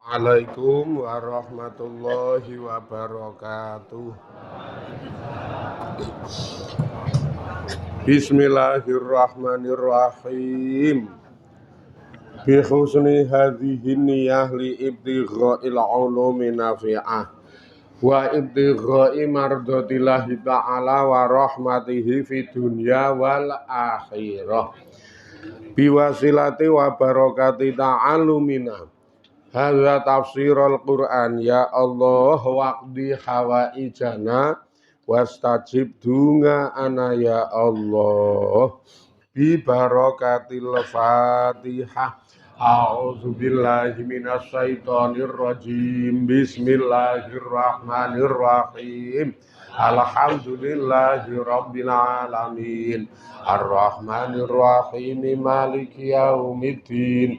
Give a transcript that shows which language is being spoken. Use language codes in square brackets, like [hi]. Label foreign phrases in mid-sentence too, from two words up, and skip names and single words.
[ar] السلام عليكم ورحمة الله وبركاته. بسم الله الرحمن الرحيم. بحسن هذه النية لابتغاء العلوم النافعة وابتغاء مرضاة الله تعالى ورحمته في الدنيا والآخرة. بوسيلة وبركة تعلمنا. هذا تفسير القرآن يا الله واقض حوائجنا واستجب دعاءنا يا الله ببركة الفاتحة. أعوذ بالله من الشيطان الرجيم. بسم الله الرحمن الرحيم الحمد لله رب العالمين. الرحمن الرحيم مالك يوم الدين.